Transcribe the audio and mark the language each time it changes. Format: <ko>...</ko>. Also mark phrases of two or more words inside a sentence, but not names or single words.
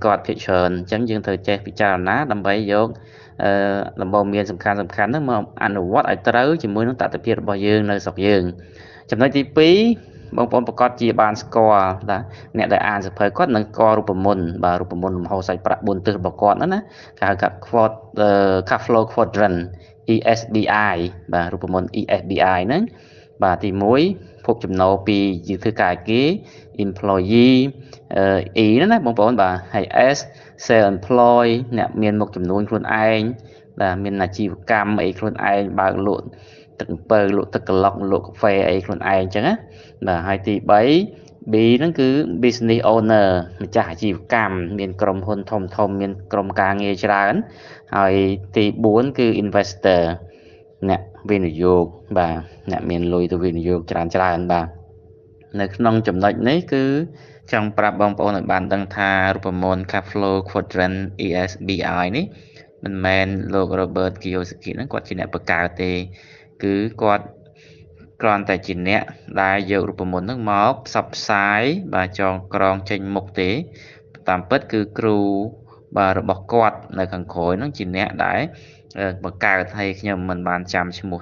<km>គាត់ភាគច្រើនអញ្ចឹងយើងត្រូវចេះពិចារណាដើម្បីយកដំបូន្មានសំខាន់ហ្នឹងមកអនុវត្តឲ្យត្រូវជាមួយនឹងតតិភាពរបស់យើងនៅស្រុកយើងចំណុចទី2បងប្អូនប្រកាសជាបានស្គាល់ណាអ្នកដែលអានសៀវភៅគាត់នឹងស្គាល់រូបមន្តបាទរូបមន្តលំហសាច់ប្រាក់4ទិសរបស់គាត់ណាគេហៅថា</km> <en>cash flow quadrant ESBI</en> <km>បាទរូបមន្ត ESBI ហ្នឹងបាទទី1ភពចំណូលពីធ្វើការគេ employee E ណាបងប្អូនបាទហើយ S</km> <en>self employ</en> <km>អ្នកមានមុខចំនួនខ្លួនឯងបាទមានអាជីវកម្មអី ខ្លួនឯងបើកលក់ទឹកអំពៅលក់ទឹកក្លុកលក់កាហ្វេអីខ្លួនឯងអញ្ចឹងណាបាទហើយទី3 B ហ្នឹងគឺ</km> <en>business owner</en> <km>ម្ចាស់អាជីវកម្មមានក្រុមហ៊ុនធំមានក្រុមការងារច្រើនហើយទី4គឺ investor អ្នកវិនិយោគបាទអ្នកមានលុយទៅវិនិយោគច្រើនបាទនៅក្នុងចំណុចនេះគឺចង់ប្រាប់បង ប្អូនឲ្យបានដឹងថារូបមន្ត</km> <en>cash flow quadrant ESBI</en> <km>នេះមិនមែនលោក Robert Kiyosaki ហ្នឹងគាត់ជាអ្នកបង្កើតទេគឺគាត់គ្រាន់តែជាអ្នកដែលយករូបមន្តហ្នឹងមកផ្សព្វផ្សាយបាទចងក្រងចេញមុខទេតាមពិតគឺគ្រូបាទរបស់គាត់នៅខាងក្រោយហ្នឹងជាអ្នកដែលបង្កើតឲ្យខ្ញុំមិនបានចាំឈ្មោះ</km>